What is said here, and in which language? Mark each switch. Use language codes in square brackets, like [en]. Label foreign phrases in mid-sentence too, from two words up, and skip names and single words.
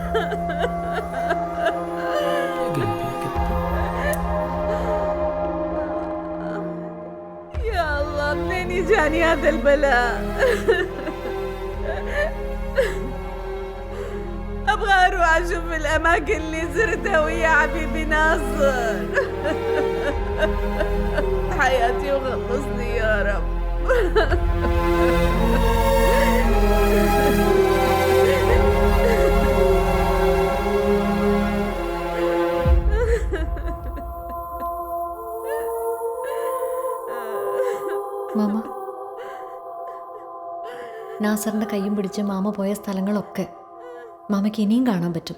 [ar] يا الله منين يجاني هذا البلاء؟ ابغى اروح اشوف الاماكن اللي زرتها ويا حبيبي ناصر. حياتي وخلصني يا رب. [ml] മാമ, നാസറിൻ്റെ കയ്യും പിടിച്ച് മാമ പോയ സ്ഥലങ്ങളൊക്കെ മാമയ്ക്ക് ഇനിയും കാണാൻ പറ്റും.